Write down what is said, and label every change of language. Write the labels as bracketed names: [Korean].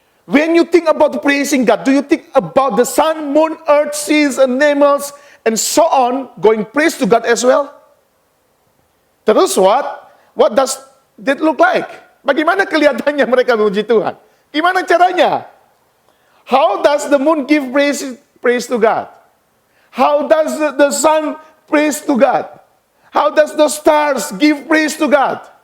[English] When you think about praising God, do you think about the sun, moon, earth, seas, animals, and so on, going praise to God as well? Terus what does that look like? [Indonesian] Bagaimana kelihatannya mereka memuji Tuhan? Gimana caranya? [English] How does the moon give praise to God? How does the sun praise to God? How does the stars give praise to God?